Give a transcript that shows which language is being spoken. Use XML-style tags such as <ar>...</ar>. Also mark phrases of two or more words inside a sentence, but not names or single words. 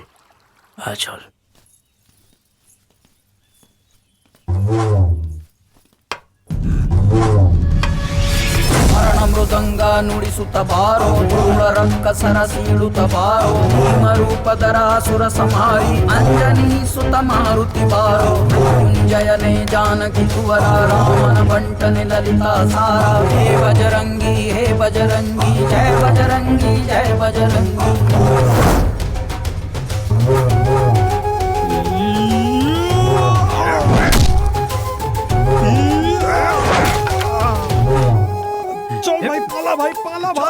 <bn>চল।</bn> <kn>ಮೃದಂಗ ನುಡಿಸುತ್ತ ಬಾರೋ ಧೂಳ ರಂಕ ಸರಸೀಳುತ್ತ ಬಾರೋ ಭೀಮರೂಪಧರಾಸುರ ಸಂಹಾರಿ ಅಂಜನಿ ಸುತ ಮಾರುತಿ ಬಾರೋ ಮೃತ್ಯುಂಜಯನೇ ಜಾನಕಿ ಕುವರ ರಾಮನ ಬಂಟನೆ ಲಲಿತಾ ಸಾರ ಹೇ ಬಜರಂಗಿ ಜಯ ಬಜರಂಗಿ ಜಯ ಬಜರಂಗಿ.</kn> <bn>চল ভাই, পালা ভাই, পালা ভাই,</bn>